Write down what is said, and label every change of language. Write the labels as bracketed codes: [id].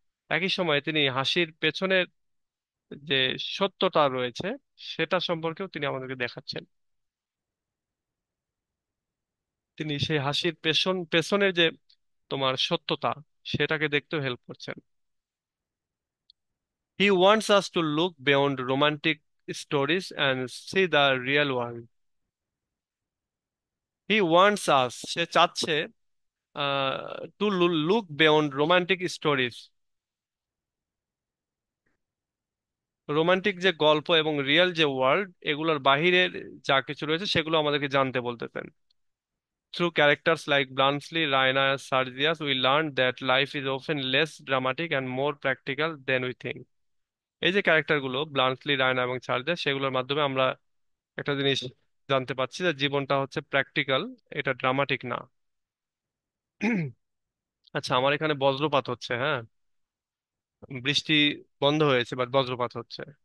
[bn] একই সময়ে তিনি হাসির পেছনের যে সত্যতা রয়েছে সেটা সম্পর্কেও তিনি আমাদেরকে দেখাচ্ছেন। তিনি সেই হাসির পেছনের যে তোমার সত্যতা, সেটাকে দেখতেও হেল্প করছেন। [en] He wants us to look beyond romantic stories and see the real world. He wants us, [bn] সে চাচ্ছে, [en] to look beyond romantic stories, [bn] romantic যে গল্প এবং রিয়েল যে ওয়ার্ল্ড, এগুলোর বাহিরের যা কিছু রয়েছে সেগুলো আমাদেরকে জানতে বলতেছেন। [en] Through characters like Bluntschli, Raina, and Sergius, we learn that life is often less dramatic and more practical than we think. [bn] এই যে ক্যারেক্টারগুলো ব্লান্টলি, রায়না এবং সার্জিয়াস, সেগুলোর মাধ্যমে আমরা একটা জিনিস জানতে পারছি যে জীবনটা হচ্ছে প্র্যাকটিক্যাল, এটা ড্রামাটিক না। আচ্ছা, আমার এখানে বজ্রপাত হচ্ছে, হ্যাঁ, বৃষ্টি বন্ধ হয়েছে বাট বজ্রপাত হচ্ছে।